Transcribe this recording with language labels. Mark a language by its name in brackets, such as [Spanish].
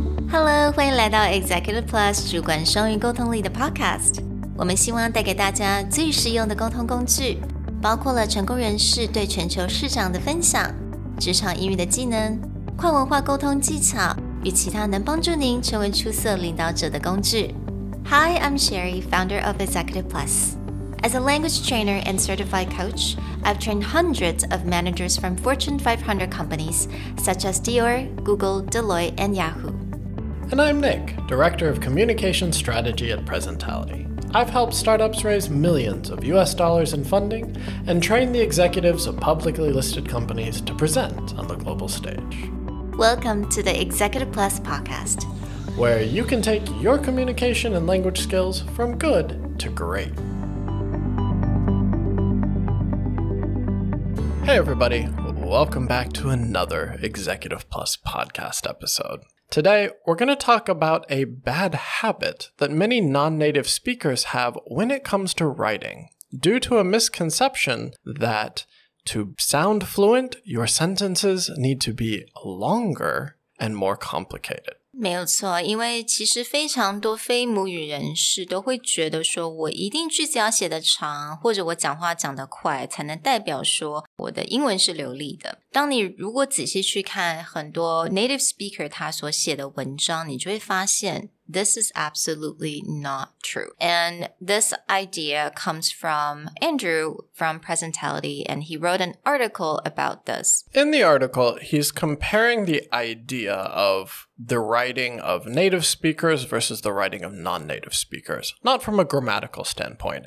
[Chinese] Hello， 欢迎来到 Executive Plus 主管双语沟通力的 podcast。我们希望带给大家最实用的沟通工具，包括了成功人士对全球市场的分享、职场英语的技能、跨文化沟通技巧与其他能帮助您成为出色领导者的工具。 [English] Hi, I'm Sherry, founder of Executive Plus. As a language trainer and certified coach, I've trained hundreds of managers from Fortune 500 companies such as Dior, Google, Deloitte, and Yahoo.And I'm Nick, Director of Communication Strategy at Presentality.I've helped startups raise millions of US dollars in funding and train the executives of publicly listed companies to present on the global stage. Welcome to the Executive Plus podcast, where you can take your communication and language skills from good to great. Hey everybody, welcome back to another Executive Plus podcast episode.Today, we're going to talk about a bad habit that many non-native speakers have when it comes to writing, due to a misconception that to sound fluent, your sentences need to be longer and more complicated. [Chinese] 没有错，因为其实非常多非母语人士都会觉得说，我一定句子要写得长，或者我讲话讲得快，才能代表说我的英文是流利的。当你如果仔细去看很多 native speaker 他所写的文章，你就会发现 [English] This is absolutely not true. And this idea comes from Andrew from Presentality, and he wrote an article about this. In the article, he's comparing the idea of the writing of native speakers versus the writing of non-native speakers, not from a grammatical standpoint.